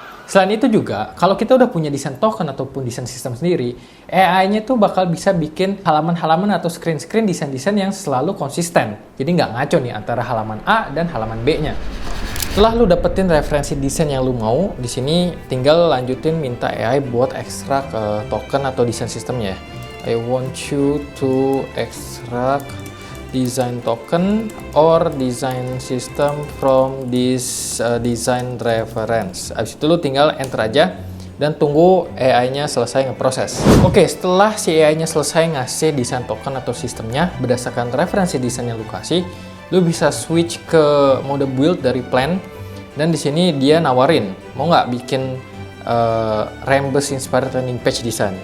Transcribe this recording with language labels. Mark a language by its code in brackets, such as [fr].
[id] Selain itu juga, kalau kita udah punya desain token ataupun desain sistem sendiri, AI-nya tuh bakal bisa bikin halaman-halaman atau screen-screen desain-desain yang selalu konsisten. Jadi nggak ngaco nih antara halaman A dan halaman B-nya. Setelah lu dapetin referensi desain yang lu mau, di sini tinggal lanjutin minta AI buat ekstrak token atau desain sistemnya. [en] I want you to extract design token or design system from this design reference. [id] Abis itu lu tinggal enter aja dan tunggu AI-nya selesai ngeproses. Oke, setelah si AI-nya selesai ngasih desain token atau sistemnya berdasarkan referensi desain yang lu kasih, lu bisa switch ke mode build dari plan, dan di sini dia nawarin mau nggak bikin Rambus Inspired Landing Page Design.